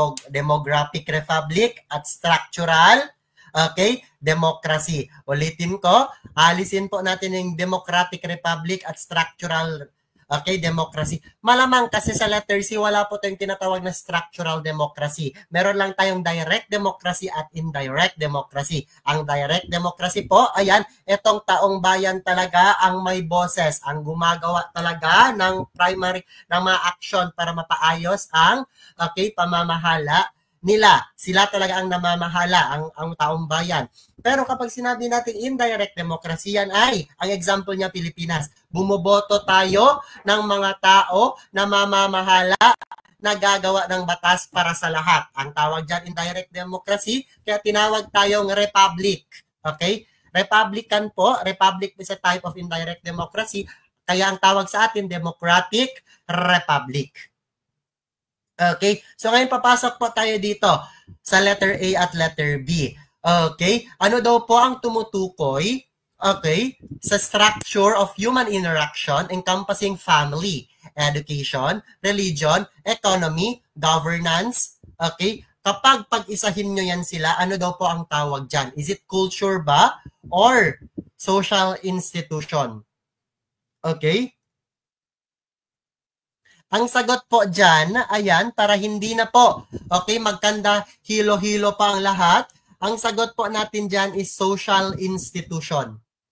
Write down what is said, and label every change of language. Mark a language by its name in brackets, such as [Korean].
[English] Demographic Republic at structural, okay, democracy. [Filipino] Ulitin ko, aalisin po natin yung Democratic Republic at structural, okay, democracy. Malamang kasi sa letter C, wala po tayong tinatawag na structural democracy. Meron lang tayong direct democracy at indirect democracy. Ang direct democracy po, ayan, itong taong bayan talaga ang may boses, ang gumagawa talaga ng primary, ng mga action para mapaayos ang, okay, pamamahala nila. Sila talaga ang namamahala, ang taong bayan. Pero kapag sinabi natin indirect democracy, yan ay, ang example niya Pilipinas, bumoboto tayo ng mga tao na mamamahala na gagawa ng batas para sa lahat. Ang tawag dyan indirect democracy, kaya tinawag tayong republic. Okay? Republican po, [English] republic is a type of indirect democracy, [Filipino] kaya ang tawag sa atin, democratic republic. Okay? So ngayon papasok po tayo dito sa letter A at letter B. Okay? Ano daw po ang tumutukoy, okay, sa [English] structure of human interaction encompassing family, education, religion, economy, governance, [Filipino] okay? Kapag pag-isahin nyo yan sila, ano daw po ang tawag dyan? [English] Is it culture ba or social institution? Okay? [Filipino] Ang sagot po dyan, ayan, para hindi na po, okay, magkanda hilo-hilo pa ang lahat, ang sagot po natin dyan [English] is social institution.